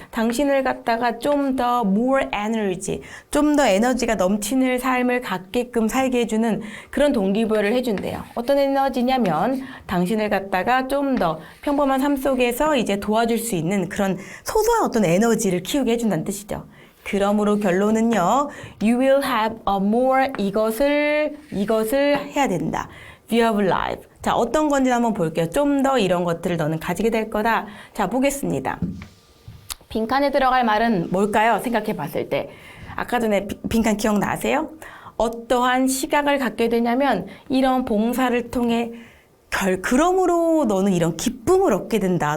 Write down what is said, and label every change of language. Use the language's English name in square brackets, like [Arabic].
[Korean] 당신을 갖다가 좀 더 [English] more energy, [Korean] 좀 더 에너지가 넘치는 삶을 갖게끔 살게 해주는 그런 동기부여를 해준대요. 어떤 에너지냐면 당신을 갖다가 좀 더 평범한 삶 속에서 이제 도와줄 수 있는 그런 소소한 어떤 에너지를 키우게 해준다는 뜻이죠. 그러므로 결론은요. [English] You will have a more [Korean] 이것을 해야 된다. [English] view of life. [Korean] 자, 어떤 건지 한번 볼게요. 좀 더 이런 것들을 너는 가지게 될 거다. 자, 보겠습니다. 빈칸에 들어갈 말은 뭘까요? 생각해 봤을 때. 아까 전에 빈칸 기억나세요? 어떠한 시각을 갖게 되냐면 이런 봉사를 통해 그러므로 너는 이런 기쁨을 얻게 된다.